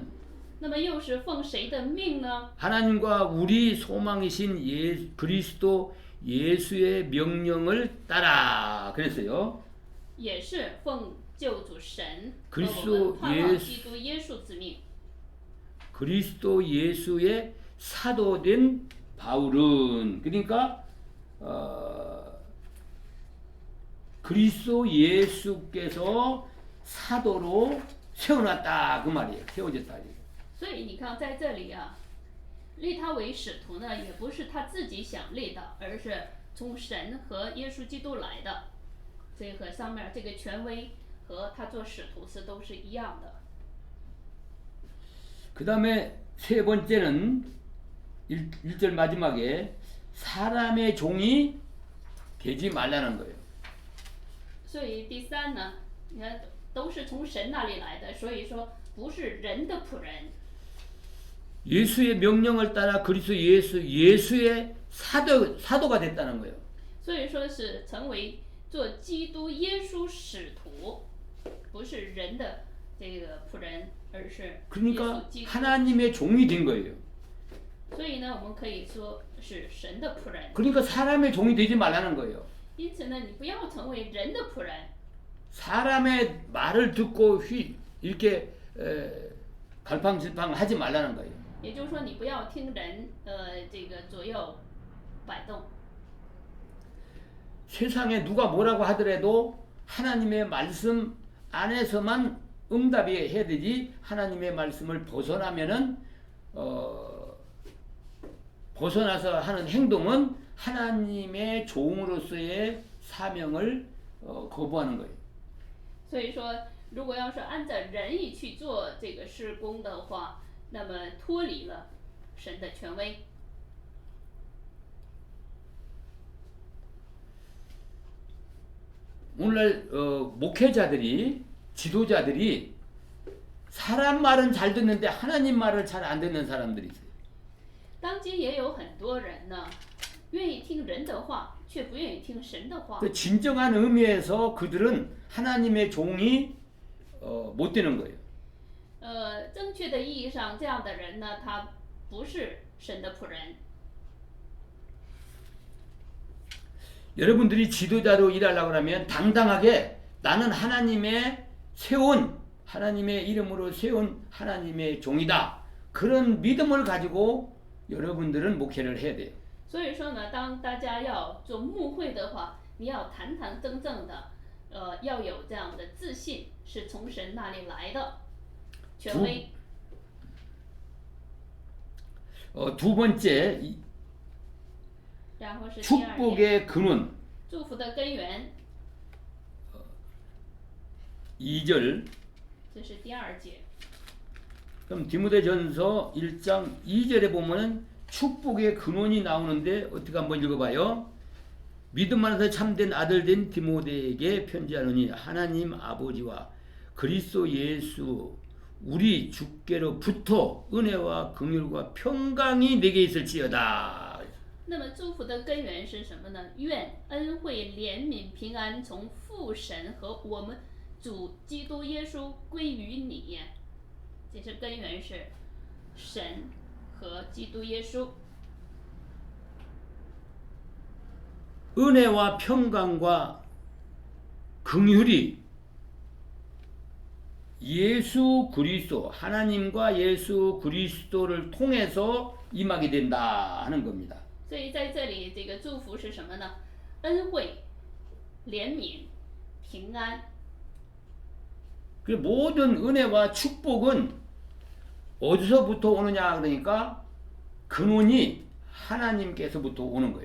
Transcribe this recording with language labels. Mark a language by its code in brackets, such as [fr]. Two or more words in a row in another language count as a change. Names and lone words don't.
[zh] 那么又是奉谁的命呢？ [ko] 하나님과 우리 소망이신 그리스도 예수의 명령을 따라 그랬어요. [zh] 也是奉救主神和 [ko] 그리스도 [zh] 我们盼望 [ko] 예수 [zh] 基督耶稣之命。 [ko] 그리스도 예수의 사도된 바울은 그러니까 그리스도 예수께서 사도로 세워놨다 그 말이에요. 세워졌다. [zh] 所以你看，在这里啊，立他为使徒呢，也不是他自己想立的，而是从神和耶稣基督来的。这和上面这个权威和他做使徒都是一样的。 [ko] 그 다음에 세 번째는 1절 마지막에 사람의 종이 되지 말라는 거예요. [zh] 所以第三呢，你看都是从神那里来的，所以说不是人的仆人。 [ko] 예수의 명령을 따라 그리스도 예수의 사도가 됐다는 거예요. [zh] 所以说是成为做基督耶稣使徒，不是人的这个仆人，而是耶 [ko] 그러니까 [zh] 稣基督。 [ko] 하나님의 종이 된 거예요. [zh] 所以呢，我们可以说是神的仆人。 [ko] 그러니까 사람의 종이 되지 말라는 거예요. [zh] 因此呢，你不要成为人的仆人。 [ko] 사람의 말을 듣고 이렇게 갈팡질팡 하지 말라는 거예요. [zh] 也就是说，你不要听人这个左右摆动。 [ko] 세상에 누가 뭐라고 하더라도 하나님의 말씀 안에서만 응답이 해야 되지 하나님의 말씀을 벗어나면은 벗어나서 하는 행동은 하나님의 종으로서의 사명을 거부하는 거예요. [zh] 所以说，如果要是按照人意去做这个施工的话，那么脱离了神的权威。 [ko] 오늘날 목회자들이 지도자들이 사람 말은 잘 듣는데 하나님 말을 잘 안 듣는 사람들이 있어요. [zh] 当今也有很多人呢，愿意听人的话，却不愿意听神的话。 [ko] 그 진정한 의미에서 그들은 하나님의 종이 못 되는 거예요. [zh] 正确的意义上，这样的人呢，他不是神的仆人。 [ko] 여러분들이 지도자로 일하려고 하면 당당하게 나는 하나님의 이름으로 세운 하나님의 종이다. 그런 믿음을 가지고 여러분들은 목회를 해야 돼요. [zh] 所以说呢，当大家要做牧会的话，你要堂堂正正的，要有这样的自信，是从神那里来的权威。 [ko] 두 번째 [zh] 然后是第二点， [ko] 축복의 근원 [zh] 祝福的根源， [ko] 2절. [zh] 这是第二节。 [ko] 그럼 디모데전서 1장 2절에 보면은 축복의 근원이 나오는데 어떻게 한번 읽어봐요. 믿음 안에서 참된 아들 된 디모데에게 편지하노니 하나님 아버지와 그리스도 예수 우리 주께로부터 은혜와 긍휼과 평강이 내게 있을지어다. [zh] 那么祝福的根源是什么呢？愿恩惠、怜悯、平安从父神和我们主基督耶稣归于你。这是根源是神和基督耶稣。 [ko] 은혜와 평강과 긍휼이 예수 그리스도 하나님과 예수 그리스도를 통해서 임하게 된다 하는 겁니다. [zh] 所以在这里，这个祝福是什么呢？恩惠、怜悯、平安。 [ko] 그 모든 은혜와 축복은 어디서부터 오느냐 그러니까 근원이 하나님께서부터 오는 거예요.